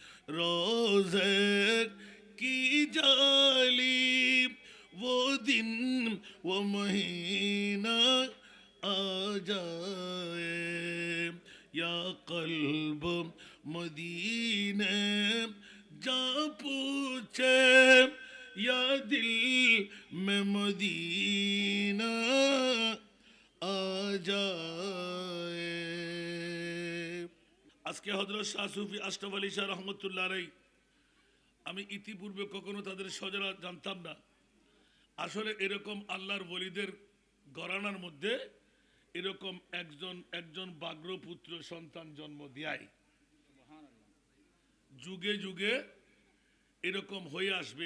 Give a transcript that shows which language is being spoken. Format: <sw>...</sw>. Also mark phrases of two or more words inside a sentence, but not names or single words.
<ur>روزے کی جالی، وہ دن وہ مہینہ آ جائے، یا قلب مدینے جا پوچھے، یا دل میں مدینہ آ جائے۔</ur> <bn>আজকে হযরত শাহ সুফি আশরাফ আলী শাহ</bn> <ar>رحمة الله عليه,</ar> <bn>আমি ইতিপূর্বে কখনো তাদের সজরা জানতাম না। আসলে এরকম আল্লাহর ওলিদের ঘরানার মধ্যে এরকম একজন একজন বাগ্রপুত্র সন্তান জন্ম দেয়, যুগে যুগে এরকম হয়ে আসবে।</bn>